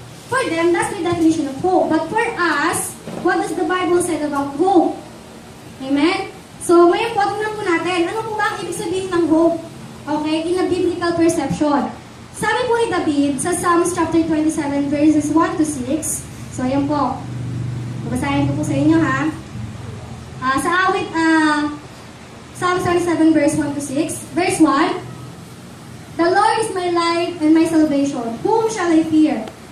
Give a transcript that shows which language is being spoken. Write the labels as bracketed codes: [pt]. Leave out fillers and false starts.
[en] For them, that's the definition of hope. But for us, what does the Bible say about hope? Amen? [tl] So, ngayon po, tingnan po natin, ano po ba ang ibig sabihin ng hope? [en] Okay, in a biblical perception. [tl] Sabi po ni David sa Psalms chapter 27, verses 1 to 6. So, ayan po. Babasahin ko po sa inyo, ha? Sa awit, Psalms 27, verse 1 to 6. [en] Verse 1, the Lord is my light and my salvation. Whom shall I fear?